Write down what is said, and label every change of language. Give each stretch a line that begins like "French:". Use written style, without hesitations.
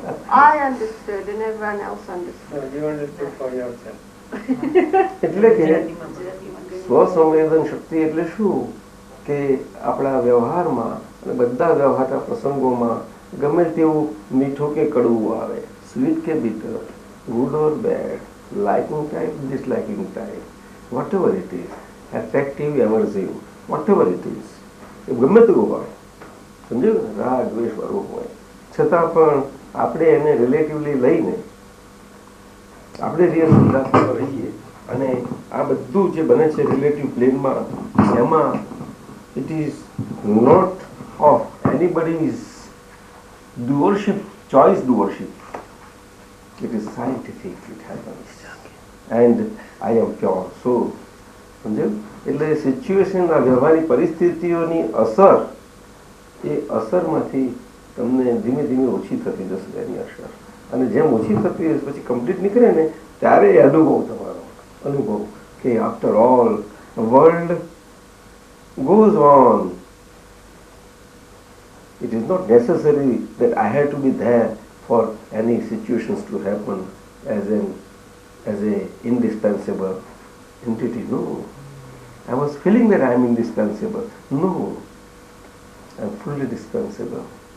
English: I understood and everyone else understood. No, you understood for yourself.
Gujarati: એટલે કે સ્વસંવેદન શક્તિ એટલે શું કે આપણા વ્યવહારમાં અને બધા વ્યવહારના પ્રસંગોમાં ગમે તેવું મીઠું કે કડવું આવે, સ્વીટ કે
English: bitter, good or bad, liking type, disliking type, whatever it is,
Gujarati: attractive, aversive, whatever it is, ગમે તેવું હોય, સમજ્યું ને, રાગ દ્વેષ વાળું હોય, છતાં પણ આપણે એને રિલેટિવલી લઈને આપણે રિયલ સિદ્ધાંતમાં રહીએ અને આ બધું જે બને છે રિલેટિવ પ્લેનમાં એમાં
English: It is not of anybody's doership, choice doership. It is scientific, it happens. And I am pure soul.
Gujarati: સમજ્યું? એટલે સિચ્યુએશનના વ્યવહારિક પરિસ્થિતિઓની અસર, એ અસરમાંથી તમને ધીમે ધીમે ઓછી થતી જશે એની અસર. અને જેમ ઓછી થતી પછી કમ્પ્લીટ નીકળે ને ત્યારે એ તમારો અનુભવ કે
English: After all world goes on. It is not necessary that I have to be there for any situations to happen as a indispensable entity. No. I was feeling that I am indispensable. No. I am fully dispensable.